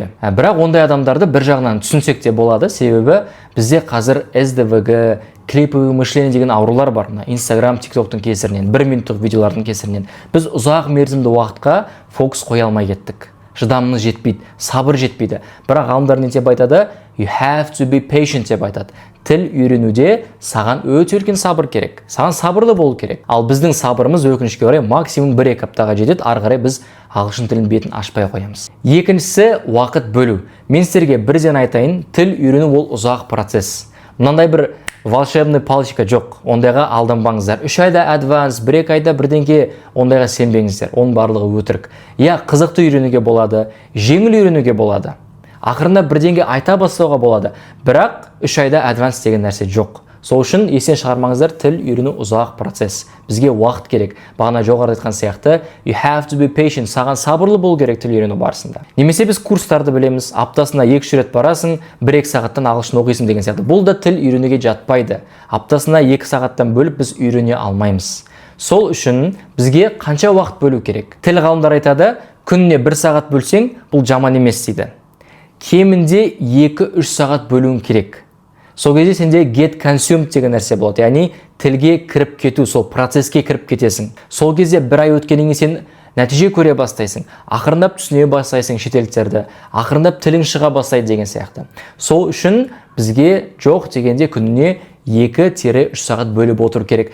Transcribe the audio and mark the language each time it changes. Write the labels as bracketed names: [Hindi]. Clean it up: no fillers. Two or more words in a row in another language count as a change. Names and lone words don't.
[Kazakh] Бірақ ондай адамдарды бір жағынан түсінсек те болады, себебі бізде қазір СДВГ, [Russian] клиповое мышление [Kazakh] деген аурулар бар. Инстаграм, тиктоктың кесірінен, 1 минуттық видеолардың кесірінен біз ұзақ мерзімді уақытқа фокус қоя алмай кеттік. Шыдамымыз жетпейді, сабыр жетпейді. Бірақ ғалымдар не деп айтады? [English] You have to be patient [Kazakh] деп айтады. Тіл үйренуде саған өте үлкен сабыр керек. Саған сабырлы болу керек. Ал біздің сабырымыз өкінішке орай максимум 1-2 аптаға жетеді. Ары қарай біз ағылшын тілін бетін ашпай қоямыз. Екіншісі уақыт бөлу. Мен сіздерге бірден айтайын, тіл үйрену ол ұзақ процесс. Мынандай бір [Russian] волшебный палочка [Kazakh] жоқ. Ондайға алданбаңыздар. 3 айда advance, 1-2 айда бірдеңке ондайға сенбеңіздер. Оның барлығы өтірік. Я қызықты үйренуге болады, жеңіл үйренуге болады. Ақырында бірдеңге айта бастауға болады. Бірақ 3 айда advance деген нәрсе жоқ. Сол үшін естен шығармаңыздар, тіл үйрену ұзақ процесс. Бізге уақыт керек. Бағана жоғарыда айтқан сияқты, [English] you have to be patient. [Kazakh] Саған сабырлы болу керек тіл үйрену барысында. Немесе біз курстарды білеміз, аптасына 2 рет барасың, 1-2 сағаттан ағылшын оқисың деген сияқты. Бұл да тіл үйренуге жатпайды. Аптасына 2 сағаттан бөліп біз үйрене алмаймыз. Сол үшін бізге қанша уақыт бөлу керек? Тіл ғалымдар айтады, күніне 1 сағат бөлсең, бұл жаман емес дейді. Кемінде 2-3 сағат бөлуің керек. Сол кезде сенде [English] get consumed [Kazakh] деген нәрсе болады. Яғни тілге кіріп кету, сол процеске кіріп кетесің. Сол кезде 1 ай өткеннен кейін сен нәтиже көре бастайсың. Ақырындап түсіне бастайсың шетелдіктерді. Ақырындап тілің шыға бастайды деген сияқты. Сол үшін бізге жоқ дегенде күніне 2-3 сағат бөліп отыру керек.